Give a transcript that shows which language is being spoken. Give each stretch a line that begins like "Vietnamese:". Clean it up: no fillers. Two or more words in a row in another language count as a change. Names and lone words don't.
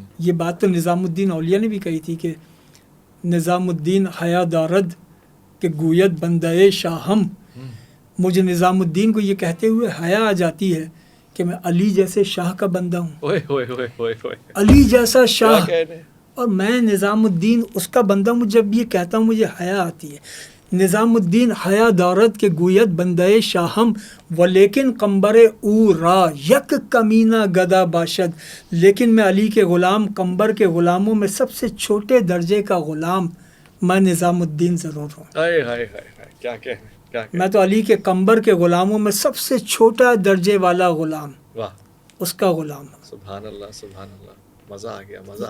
Urdu: یہ بات تو
Persian: نظام الدین اولیاء نے بھی کہی تھی کہ نظام الدین حیا دارد کہ گوید بندے شاہم.
Urdu: مجھے نظام الدین کو یہ کہتے ہوئے حیا آ جاتی ہے کہ میں علی جیسے شاہ کا بندہ ہوں، علی جیسا شاہ، اور میں نظام الدین اس کا بندہ ہوں. جب یہ کہتا ہوں مجھے حیا آتی ہے.
Persian: نظام الدین حیا دارد کے گوید بندے شاہم ولیکن قمبر او را یک کمینہ گدا باشد.
Urdu: لیکن میں علی کے غلام، قمبر کے غلاموں میں سب سے چھوٹے درجے کا غلام میں نظام الدین ضرور ہوں. کیا کہنے، میں تو علی کے قمبر کے غلاموں میں سب سے چھوٹا درجے والا غلام، اس کا غلام.
Arabic: سبحان اللہ، سبحان اللہ.
Urdu: مزہ آ گیا، مزہ آ